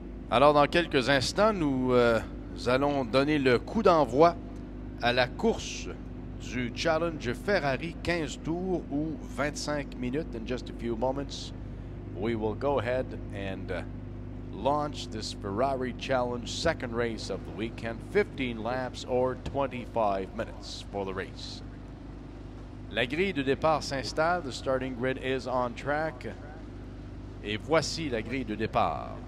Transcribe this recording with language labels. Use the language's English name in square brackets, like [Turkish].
[French] Alors, dans quelques instants, nous allons donner le coup d'envoi à la course du Challenge Ferrari 15 tours ou 25 minutes. [English] In just a few moments, we will go ahead and launch this Ferrari Challenge second race of the weekend. 15 laps or 25 minutes for the race. [French] La grille de départ s'installe. [English] The starting grid is on track. [French] Et voici la grille de départ.